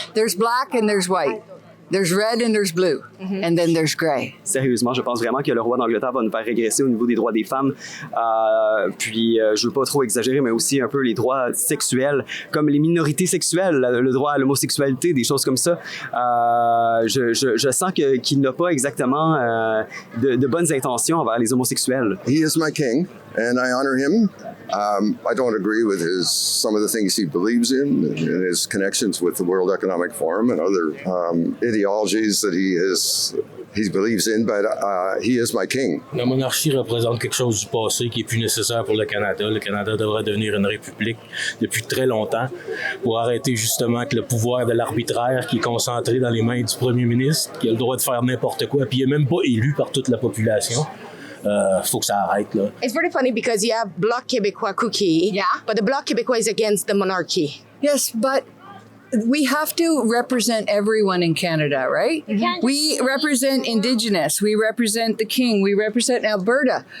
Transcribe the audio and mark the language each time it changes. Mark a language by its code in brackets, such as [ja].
[en] There's black and there's white. There's red and there's blue, and then there's gray. [fr] Sérieusement, je pense vraiment que le roi d'Angleterre va nous faire régresser au niveau des droits des femmes. Puis, je veux pas trop exagérer, mais aussi un peu les droits sexuels, comme les minorités sexuelles, le droit à l'homosexualité, des choses comme ça. Je sens qu'il n'a pas exactement de bonnes intentions envers les homosexuels. [en] He is my king, and I honor him. I don't agree with some of the things he believes in and his connections with the World Economic Forum and other ideologies that he has he believes in, but he is my king. [fr] La monarchie représente quelque chose du passé qui est plus nécessaire pour le Canada. Le Canada devrait devenir une république depuis très longtemps pour arrêter justement que le pouvoir de l'arbitraire qui est concentré dans les mains du premier ministre, qui a le droit de faire n'importe quoi, puis il n'est même pas élu par toute la population. Faut que ça arrête, là. [en] It's very funny because you have Bloc Québécois Cookie, but the Bloc Québécois is against the monarchy. Yes, but we have to represent everyone in Canada, right? We represent Indigenous, we represent the King, we represent Alberta.